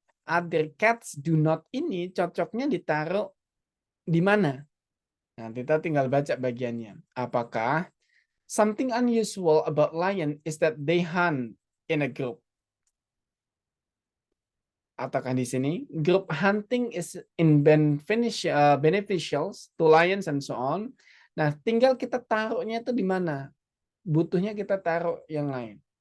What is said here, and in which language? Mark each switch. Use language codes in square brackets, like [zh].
[en] Other cats do not [id] ini cocoknya ditaruh di mana? Nah, kita tinggal baca bagiannya. Apakah [en] something unusual about lion is that they hunt in a group? [id] Ataukah di sini [en] group hunting is in beneficial to lions and so on. [id] Nah, tinggal kita taruhnya itu di mana? Butuhnya kita taruh yang lain.